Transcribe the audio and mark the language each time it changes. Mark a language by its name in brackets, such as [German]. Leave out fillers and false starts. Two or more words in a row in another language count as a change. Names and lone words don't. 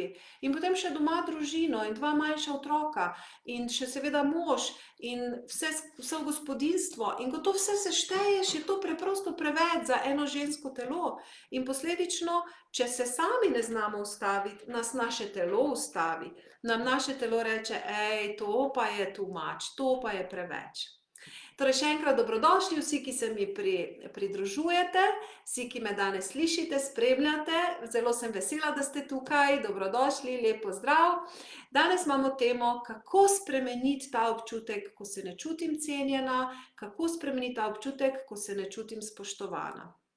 [Slovenian] in potem še doma družino in 2 manjša otroka in še seveda mož in vse gospodinjstvo in ko to vse sešteješ, je to preprosto preveč za eno žensko telo in posledično, če se sami ne znamo ustaviti, nas naše telo ustavi, nam naše telo reče, to pa je [English] too much, [Slovenian] to pa je preveč. Torej, še enkrat dobrodošli vsi, ki se mi pridružujete, vsi, ki me danes slišite, spremljate, zelo sem vesela, da ste tukaj, dobrodošli, lep pozdrav. Danes imamo temo, kako spremeniti ta občutek, ko se ne čutim cenjena, kako spremeniti ta občutek, ko se ne čutim spoštovana.